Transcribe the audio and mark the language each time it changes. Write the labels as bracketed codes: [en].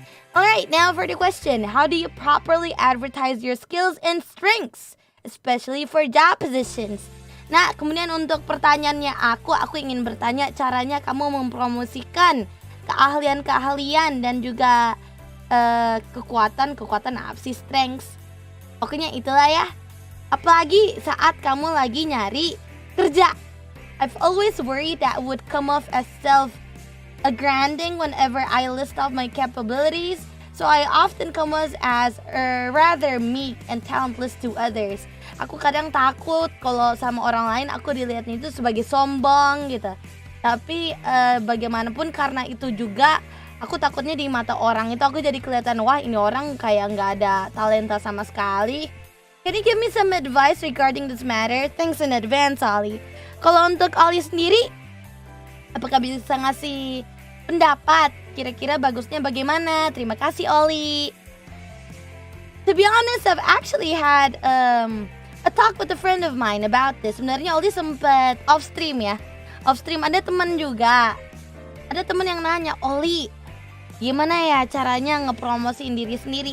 [en] Alright, now for the question. How do you properly advertise your skills and strengths, especially for job positions? [id] Nah, kemudian untuk pertanyaannya aku ingin bertanya caranya kamu mempromosikan keahlian dan juga kekuatan apa sih, strengths. Pokoknya itulah ya. Apalagi saat kamu lagi nyari kerja. [en] I've always worried that would come off as self-aggranding whenever I list off my capabilities. So I often come off as rather meek and talentless to others. [id] Aku kadang takut kalau sama orang lain aku dilihatnya itu sebagai sombong gitu. Tapi bagaimanapun karena itu juga aku takutnya di mata orang itu aku jadi kelihatan, wah ini orang kayak nggak ada talenta sama sekali. [en] Can you give me some advice regarding this matter? Thanks in advance, Ollie. [id] Kalau untuk Ollie sendiri, apakah bisa ngasih pendapat? Kira-kira bagusnya bagaimana? Terima kasih Ollie. [en] To be honest, I've actually had a talk with a friend of mine about this. [id] Sebenarnya Ollie sempat off stream ya. Off stream ada teman juga. Ada teman yang nanya, Ollie, gimana ya caranya ngepromosiin diri sendiri?